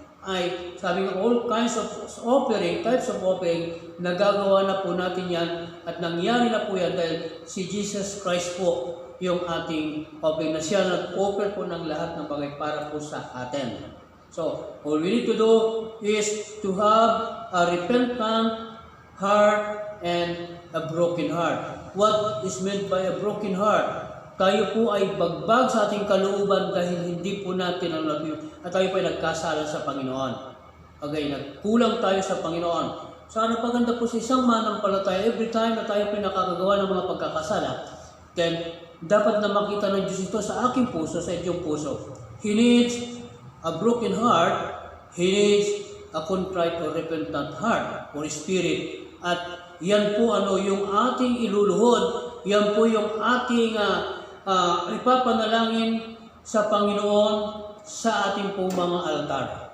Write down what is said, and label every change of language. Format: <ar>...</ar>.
<tl>ay sabi nga</tl> <en>all kinds of offering, types of offering,</en> <tl>nagagawa na po natin yan at nangyari na po yan dahil si Jesus Christ po yung ating offering na siya nag-offer po ng lahat ng bagay para po sa atin.</tl> <en>So, all we need to do is to have a repentant heart and a broken heart. What is meant by a broken heart?</en> <tl>Tayo po ay bagbag sa ating kalooban dahil hindi po natin ang at tayo po ay nagkasala sa Panginoon. Okay, nagkulang tayo sa Panginoon. Sana paganda po sa isang manampalataya, every time na tayo po nakakagawa ng mga pagkakasala, then dapat na makita ng Diyos ito sa aking puso, sa inyong puso.</tl> <en>He needs a broken heart, He needs a contrite or repentant heart or spirit.</en> <tl>At yan po yung ating iluluhod, yan po yung ating ipapanalangin sa Panginoon sa ating pong mga altar.</tl>